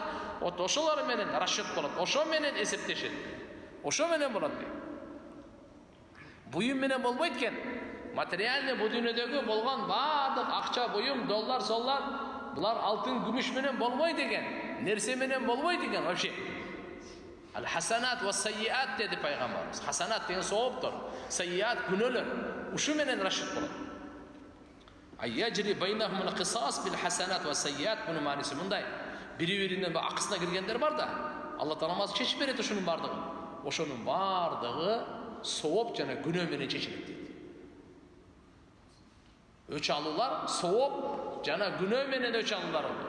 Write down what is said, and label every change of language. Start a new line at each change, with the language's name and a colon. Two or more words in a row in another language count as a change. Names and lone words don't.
Kyrgyz: Ошолор менен расчет болот. Ошо менен эсептешет. Ошо менен болот дейт. Буюм менен болбойт экен. Материальный бу дүйнөдөгү болгон баардык акча, буюм, доллар, соллар, булар алтын, күмүш менен болбойт экен. Нерсе менен болбойт экен вообще.
Arabic: الحسنات والسيئات
Kyrgyz: деди пайгамбарыбыз. Хасанат деген сооптор, sayyiat күнөөлөр. Ушу менен расчет болот.
Arabic: يجري بينهم القصاص بالحسنات والسيئات,
Kyrgyz: бунун мааниси мындай. Бири-биринен акысына киргендер бар да, Алла Таалам чечип берет ошонун баардыгын. Ошонун баардыгы сооп жана күнөө менен чечилет дейт. Өч алуулар сооп жана күнөө менен өч алуулар болот.